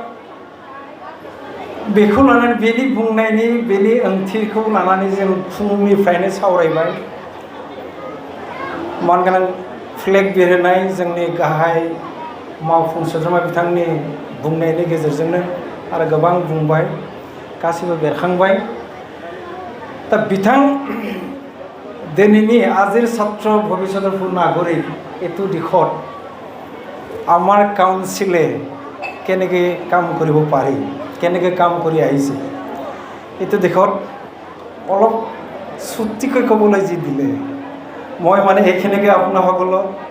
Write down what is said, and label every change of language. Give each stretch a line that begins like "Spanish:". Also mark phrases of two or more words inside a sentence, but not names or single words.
Bodo: बेखौ लानानै बेनि बुंनायनि बेनि ओंथिखौ लानानै जों फुंनिफ्रायनो सावरायबाय मानगोनां फ्लेग बिरहोनाय जोंनि गाहाय मावफुं सोद्रोमा बिथांनि बुंनायनि गेजेरजोंनो आरो गोबां बुंबाय गासिबो बेरखांबाय दा बिथां दिनैनि
Assamese: আজিৰ ছাত্র ভবিষ্যতৰ নাগৰিক এইটো দিশত আমাৰ কাউন্সিলে কেনেকৈ কাম কৰিব পাৰি কেনেকৈ কাম কৰি আহিছে এইটো দিশত অলপ চুটিকৈ ক'বলৈ যি দিলে মই মানে এইখিনিকে আপোনাসকলক